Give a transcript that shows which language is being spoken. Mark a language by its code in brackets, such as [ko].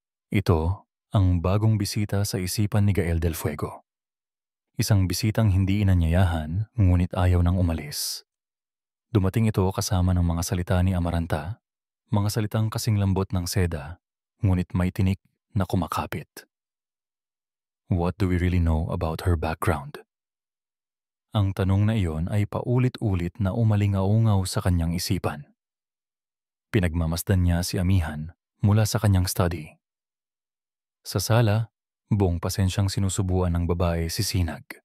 [tl] Ito ang bagong bisita sa isipan ni Gael del Fuego. Isang bisitang hindi inanyayahan ngunit ayaw nang umalis. Dumating ito kasama ng mga salita ni Amaranta, mga salitang kasing lambot ng seda, ngunit may tinik na kumakapit. [en] What do we really know about her background? [tl] Ang tanong na iyon ay paulit-ulit na umalingaungaw sa kanyang isipan. Pinagmamasdan niya si amihan mula sa kanyang study. Sa sala, buong pasensyang sinusubuan ng babae si Sinag.